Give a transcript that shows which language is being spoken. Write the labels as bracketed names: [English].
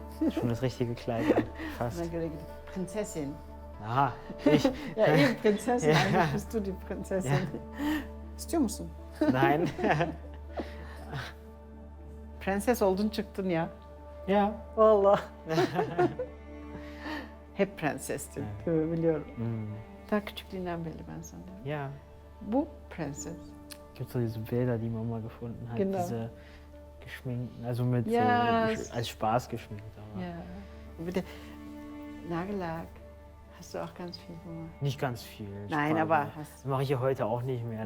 [German] Schon das richtige Kleid an, fast. Prinzessin. Aha, ich. Ja, eben Prinzessin, Ja. eigentlich bist du die Prinzessin. [Turkish] İstiyor musun? [German] Nein. [Turkish] Prenses oldun çıktın ya. Ya. Vallahi. Hep prensestin, biliyorum. Daha küçüklüğünden beri ben sana diyorum. [German] Ja. [Turkish] Bu prenses. [German] Gibt so diese Bilder, die Mama gefunden hat, Genau. diese geschminkten, also mit Ja, als Spaß geschminkt. Aber Ja. Bitte, Nagellack hast du auch ganz viel gemacht. nicht ganz viel. Nein, Spaß, aber das mache ich ja heute auch nicht mehr.